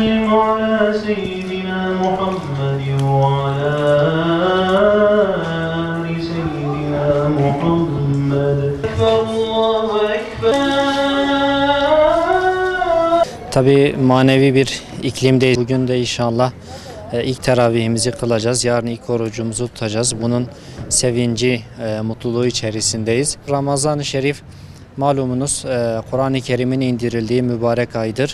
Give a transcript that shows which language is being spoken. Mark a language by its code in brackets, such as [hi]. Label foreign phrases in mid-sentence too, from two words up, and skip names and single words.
[ar] على سيدنا محمد وعلى آل سيدنا محمد. أكبر الله أكبر. [tr] Tabii manevi bir iklimdeyiz. Bugün de inşallah ilk teravihimizi kılacağız. Yarın ilk orucumuzu tutacağız. Bunun sevinci, mutluluğu içerisindeyiz. Ramazan-ı Şerif malumunuz Kur'an-ı Kerim'in indirildiği mübarek aydır.